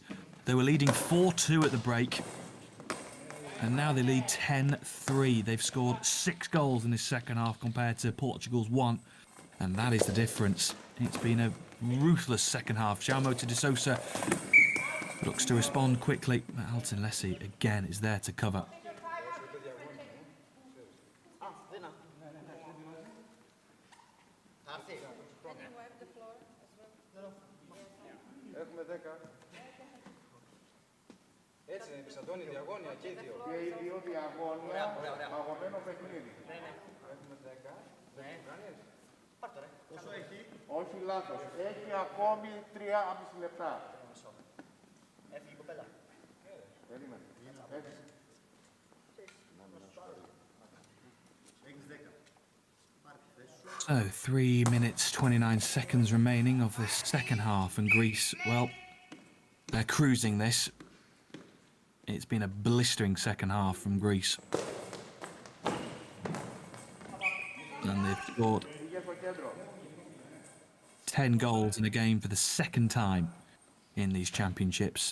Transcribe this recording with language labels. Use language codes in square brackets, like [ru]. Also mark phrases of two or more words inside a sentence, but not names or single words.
[en] They were leading 4-2 at the break, and now they lead 10-3. They've scored 6 goals in this second half compared to Portugal's 1, and that is the difference. It's been a ruthless second half. Cham de Sousa looks to respond quickly, but Alton Lessie again is there to cover. [el] Έτσι είναι, Αντώνη, διαγώνια και οι δύο. Και οι δύο διαγώνια, αγωμένο παιχνίδι. Έχουμε 10. Δεν το κάνεις. Πάρτο ρε. Πόσο έχει? Όχι λάθος. Έχει ακόμη 3,5 λεπτά. Έφυγε η κοπέλα. Περίμενε. Έφυγε. Έχεις 10. [en] So, 3 minutes 29 seconds remaining of this second half, and Greece, well, they're cruising this. It's been a blistering second half from Greece. And they've scored 10 goals in a game for the second time in these championships.